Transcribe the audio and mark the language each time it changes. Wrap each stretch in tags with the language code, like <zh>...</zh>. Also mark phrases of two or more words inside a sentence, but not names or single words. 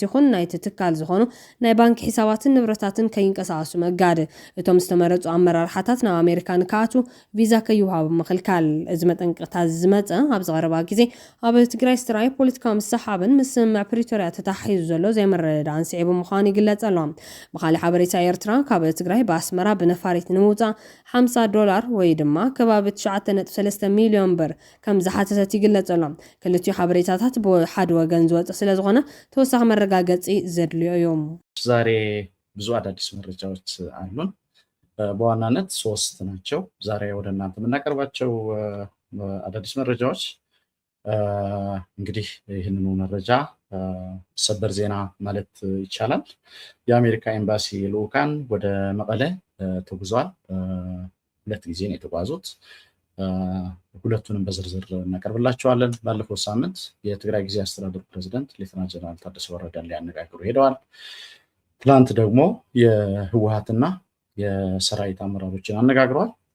<ti>ይኹን ናይቲ ትካል ዝኾኑ ናይ ባንኪ ሒሳባትን ንብረታትን ከይንቀሳቐሱ መጋድ እቶም ዝተመረፁ ኣመራርሓታት ናብ ኣሜሪካ ንክኣቱ ቪዛ ከይወሃቡ ምኽልካል እዚ መጠንቀቕታ ዝመፀ ኣብ ዝቐረባ ግዜ ኣብ ትግራይ ዝተረኣየ ፖለቲካዊ ምሰሓብን ምስምዕ ፕሪቶርያ ተታሒዙ ዘሎ ዘይምርድዳእን ስዒቡ ምዃኑ ይግለጽ ኣሎ ብኻሊእ ሓበሬታ ኤርትራ ካብ ትግራይ ብኣስመራ ብነፋሪት ንምውፃእ $50 ወይ ድማ ከባቢ 9.3 ሚልዮን ብር ከም ዝሓተተት ይግለጽ ኣሎ ክልቲኡ ሓበሬታታት ብሓደ ወገን ዝወፅእ ስለ ዝኾነ ተወሳኺ መረጋገፂ ዘድልዮ እዮም</ti> <am>ዛሬ ብዙ አዳዲስ መረጃዎች አሉን በዋናነት 3 ናቸው ዛሬ ወደ እናንተ የምናቀርባቸው አዳዲስ መረጃዎች እንግዲህ ይህንኑ መረጃ ሰበር ዜና ማለት ይቻላል የአሜሪካ ኤምባሲ ልኡካን ወደ መቀለ ተጉዟል ሁለት ጊዜ ነው የተጓዙት ሁለቱንም በዝርዝር እናቀርብላችኋለን ባለፈው ሳምንት የትግራይ ጊዜያዊ አስተዳደር ፕሬዝዳንት ሌተናንት ጀነራል ታደሰ ወረደን ሊያነጋግሩ ሄደዋል ትላንት ደግሞ የህወሓትና የሰራዊት አመራሮችን አነጋግረዋል</am>